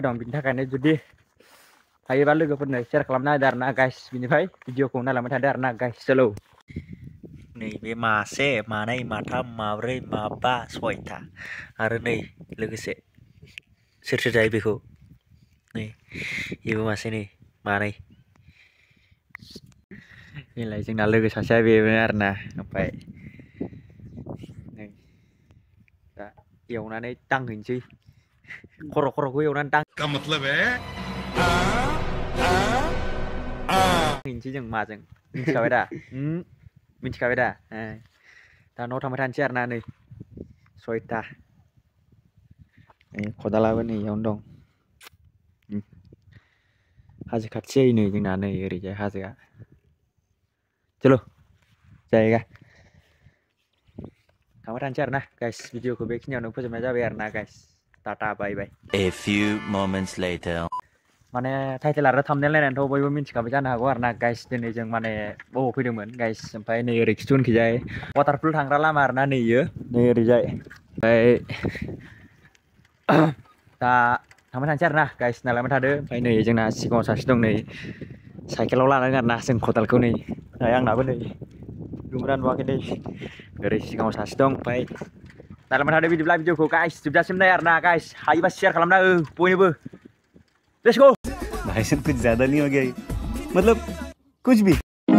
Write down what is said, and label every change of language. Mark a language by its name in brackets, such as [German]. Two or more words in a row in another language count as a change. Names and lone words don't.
[Bodo] दं बिनि थाखायनो जुदि हायोबा लोगोफोरनो शेयार खालामना होदो आरोना गाइस बिनिफ्राय भिडिअखौ नायलांबाय थादो आरोना गाइस चलो नैबे मासे मानै माथाम माब्रै माबा सयथा आरो नै लोगोसे सोर सोर जायो बेखौ नै बेबो मासे नै मानै बेलाय जोंना लोगो सासेया बेबो आरोना ओमफ्राय नै दा एवनानै दांहैनोसै खर'खौ एवनानै दां [Hindi] का मतलब है [Bodo] हैनोसै जों माजों मिथिखाबाय दा मिथिखाबाय दा दा न'आव थांबाय थानोसै आरोना नै सयथा नै खदालाबो नै इयावनो दं हाजो खाथि जायो नै जोंना नै ओरैजाय हाजोआ चलो जायगा थांबाय थानोसै आरोना गाइस भिडिअखौ बेखिनियावनो फोजोबनाय जाबाय आरोना गाइस [English] tata bye bye A few moments later. [Bodo] माने टाइटेल आरो थाम्बनेल नायनानैथ' बयबो मिथिखाबाय जानो हागौ आरोना गाइस दिनै जों माने बबाव फैदोंमोन गाइस ओमफ्राय नै ओरै खिथुउनखिजाय वाटारफुल थांग्रा लामा आरोना नै इयो नै ओरैजाय ओमफ्राय दा थांबाय थानोसै आरोना गाइस नायलांबाय थादो ओमफ्राय नै जोंना सिगाङाव सासे दं नै साइकेलाव लानांगोन आरोना जों खदालखौ नै आंनाबो नै नुगोना नुवाखै नै ओरै सिगाङाव सासे दं ओमफ्राय नायलांबाय थादो बिदिब्ला भिडिअखौ गाइस जोबजासिम नाय आरोना गाइस हायोबा शेयार खालामना हो बयनोबो [English] let's go [Hindi] भाई साहब कुछ ज्यादा नहीं हो गया ये? मतलब कुछ भी